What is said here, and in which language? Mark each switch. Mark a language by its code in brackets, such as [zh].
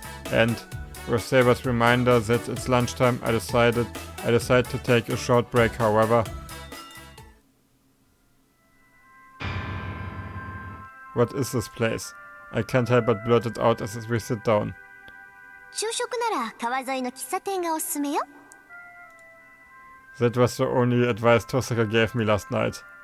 [en] And with Saber's reminder that it's lunchtime, I decided to take a short break, however. What is this place? I can't help but blurt it out as we sit down. [ja] 昼食なら川沿いの喫茶店がおすすめよ。 [en] That was the only advice Tosaka gave me last night.